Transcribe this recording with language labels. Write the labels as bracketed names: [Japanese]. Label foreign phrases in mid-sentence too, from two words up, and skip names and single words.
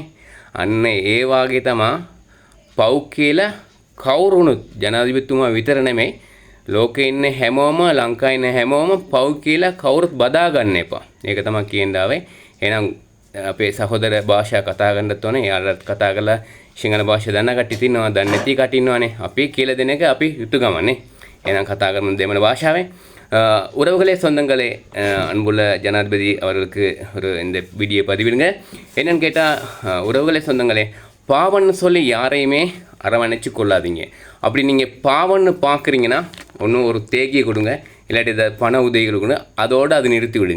[Sinhala] අන්න ඒ වාගේ තමයි පව් කියලා කවුරුණුත් ජනාධිපතිතුමා විතර නෙමෙයි ලෝකේ ඉන්න හැමෝම ලංකාවේ ඉන්න හැමෝම පව් කියලා කවුරුත් බදා ගන්න එපා. ඒක තමයි කියන්න ආවේ. එහෙනම් අපේ සහෝදර භාෂා කතා කරන්නත් ඕනේ. යාළුවත් කතා කරලා සිංහල භාෂාව දන්න කට්ටිය ඉන්නවා, දන්නේ නැති කට්ටිය ඉන්නවානේ. අපි කියලා දෙන එක අපි යුතුයගමනේ. එහෙනම් කතා කරමු දෙමළ භාෂාවෙන්. [Tamil] உறவுகளே சொந்தங்களே அன்புள்ள ஜனாதிபதி அவர்களுக்கு ஒரு இந்த வீடியோ பதிவிடுங்க. என்னன்னு கேட்டால் உறவுகளே சொந்தங்களே, பாவன்னு சொல்லி யாரையுமே அரவணைச்சு கொள்ளாதீங்க. அப்படி நீங்கள் பாவன்னு பார்க்குறீங்கன்னா ஒன்றும் ஒரு தேகியை கொடுங்க, இல்லாட்டி இதை பண உதவிகள் கொடுங்க, அதோடு அது நிறுத்தி விடுங்க.